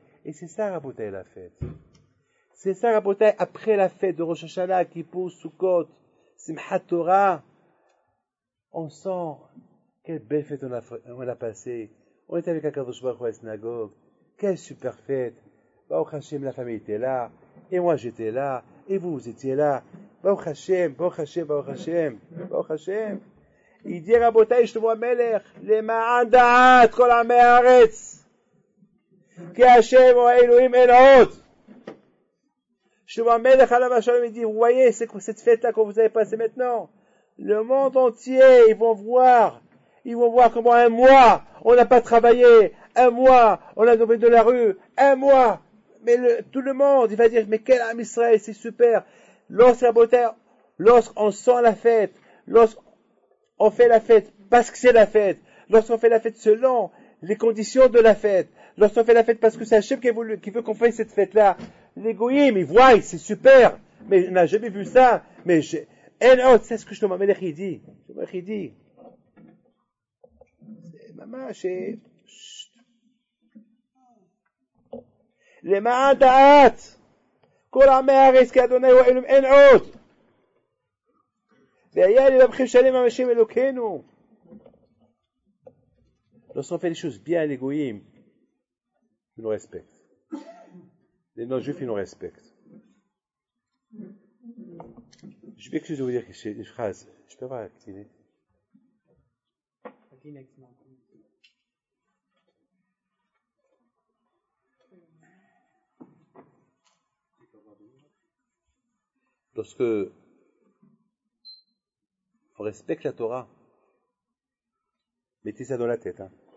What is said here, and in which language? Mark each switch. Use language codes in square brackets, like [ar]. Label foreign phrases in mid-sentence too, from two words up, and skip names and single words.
[fr] Et c'est ça, Rabotai, la fête. C'est ça, Rabotai, après la fête de Rosh Hashanah, Kippour, Sukkot, Simchat Torah, on sent quelle belle fête on a passée. On était avec Akadosh Baruch Hu à la synagogue. Quelle super fête. [he] ברוך השם, [fr] la famille était là. Et moi, j'étais là. Et vous étiez là. [he] ברוך השם, ברוך השם, ברוך השם. ברוך השם. [fr] Il dit, [he] Rabotai, Shlomo Melech, למען דעת כל עמי הארץ, כי השם הוא האלוהים אין עוד. Shlomo Melech, עליו השלום, [fr] il dit, vous voyez, c'est quoi cette fête-là que vous avez passée maintenant? Le monde entier, ils vont voir comment un mois, on n'a pas travaillé, un mois, on a dormi de la rue, un mois, mais tout le monde, il va dire, mais quel âme Israël, c'est super. Lorsqu'on sent la fête, lorsqu'on fait la fête parce que c'est la fête, lorsqu'on fait la fête selon les conditions de la fête, lorsqu'on fait la fête parce que c'est Hachem qui veut qu'on fasse cette fête-là, les goyim, ils voient, c'est super, mais on n'a jamais vu ça, mais c'est ce que Shlomo Melech dit. Shlomo Melech dit. Maman, c'est... [he] למען דעת כל עמי הארץ כי אדוני הוא אלוהים אין עוד. והיה לבבכם שלם עם השם אלוקינו. [fr] Lorsqu'on fait les choses bien, les goyim, ils nous respectent. Les non-juifs, ils nous respectent. Je m'excuse de vous dire que c'est une phrase. Je peux pas activer. Lorsque on respecte la Torah, mettez ça dans la tête.